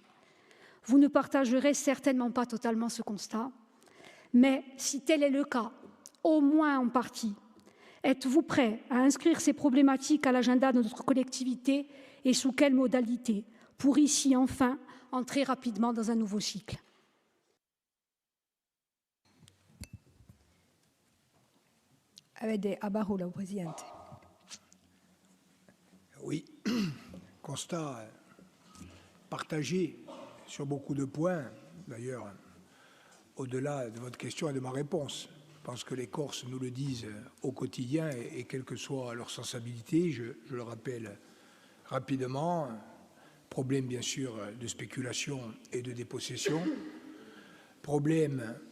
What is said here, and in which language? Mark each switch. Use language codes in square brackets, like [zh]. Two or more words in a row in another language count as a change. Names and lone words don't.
[fr] Vous ne partagerez certainement pas totalement ce constat, mais si tel est le cas, au moins en partie, êtes-vous prêt à inscrire ces problématiques à l'agenda de notre collectivité et sous quelles modalités pour ici enfin entrer rapidement dans un nouveau cycle? [co] Avete a parola, Presidente. [fr] Oui, constat partagé sur beaucoup de points, d'ailleurs, au-delà de votre question et de ma réponse. Je pense que les Corses nous le disent au quotidien et quelle que soit leur sensibilité, je le rappelle rapidement, problème bien sûr de spéculation et de dépossession, problème